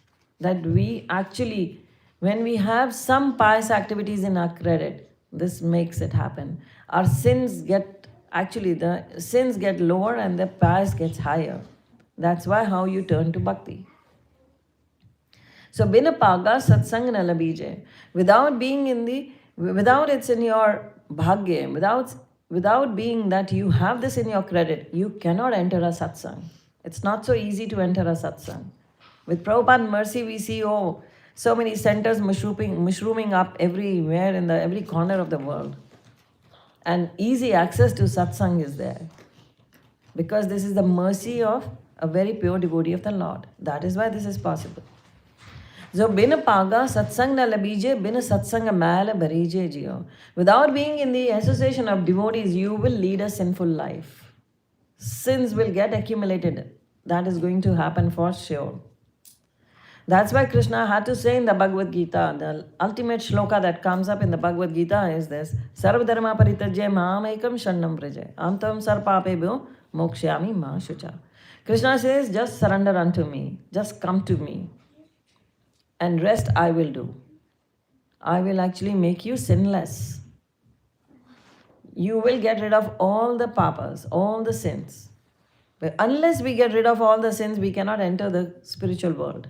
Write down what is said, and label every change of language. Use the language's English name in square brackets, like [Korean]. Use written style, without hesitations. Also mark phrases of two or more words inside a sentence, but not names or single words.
[English] That we actually, when we have some pious activities in our credit, this makes it happen. Our sins get lower and the pious gets higher. That's why how you turn to bhakti. [Hindi] So bina paga satsang na labije. [English] Without it's in your bhagya, without being that you have this in your credit, you cannot enter a satsang. It's not so easy to enter a satsang. With Prabhupada mercy, we see, so many centers mushrooming up everywhere in every corner of the world. And easy access to satsang is there. Because this is the mercy of a very pure devotee of the Lord. That is why this is possible. So, [Hindi] bina paga satsang na labije, bina satsang mala barije jiyo. [English] Without being in the association of devotees, you will lead a sinful life. Sins will get accumulated. That is going to happen for sure. That's why Krishna had to say in the Bhagavad Gita, the ultimate shloka that comes up in the Bhagavad Gita is this: [Sanskrit] Sarva dharma paritajya maam ekam sharnam praja. Am tam sarpapebhyo Mokshyami ma shucha. [English] Krishna says, just surrender unto me, just come to me, and rest I will do. I will actually make you sinless. You will get rid of all the papas, all the sins. But unless we get rid of all the sins, we cannot enter the spiritual world.